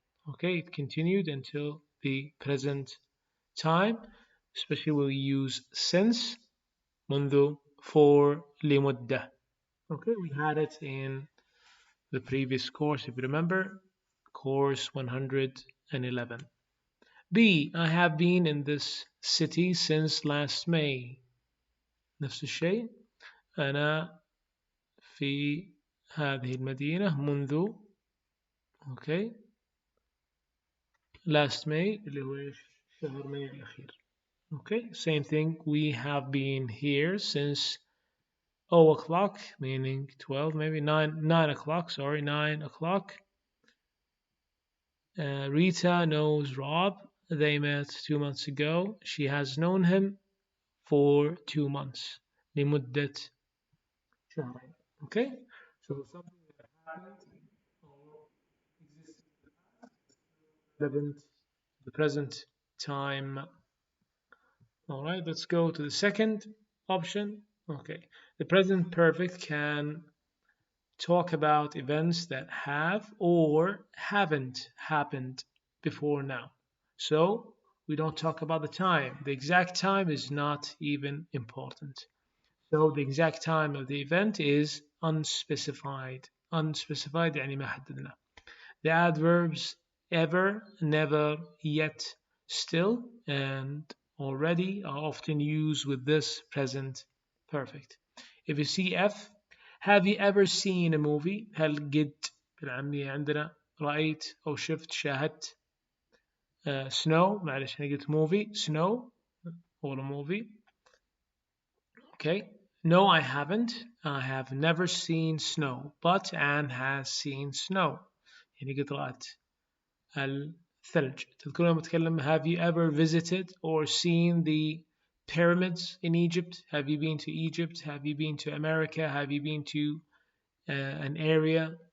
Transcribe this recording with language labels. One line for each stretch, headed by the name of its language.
English: Okay, it continued until the present time, especially when we use since, منذ, for, لمدة. Okay, we had it in the previous course, if you remember, course 111. B. I have been in this city since last May.
Arabic: نفس الشيء. أنا في هذه المدينة منذ
English: okay last May
Arabic: اللي هو إيش؟ شهر ماي الأخير.
English: Okay, same thing. We have been here since 0 o'clock, meaning 12, maybe 9 o'clock. Sorry, 9 o'clock. Rita knows Rob. They met 2 months ago. She has known him for 2 months.
Arabic: لمدة شهرين.
English: Okay, so something that happened or existed relevant to the present time. All right, let's go to the second option. Okay, the present perfect can talk about events that have or haven't happened before now. So we don't talk about the time. The exact time is not even important. So the exact time of the event is unspecified.
Arabic: Unspecified يعني ما حددنا.
English: The adverbs ever, never, yet, still, and already are often used with this present perfect. If you see F, have you ever seen a movie?
Arabic: هل قد بالعامية عندنا رأيت أو شفت شاهدت snow معلش أنا قلت
English: movie snow or a movie. Okay. No, I haven't. I have never seen snow, but Anne has seen snow.
Arabic: يعني قد رأت الثلج. تذكرون لما أتكلم
English: have you ever visited or seen the pyramids in Egypt? Have you been to Egypt? Have you been to America? Have you been to an area?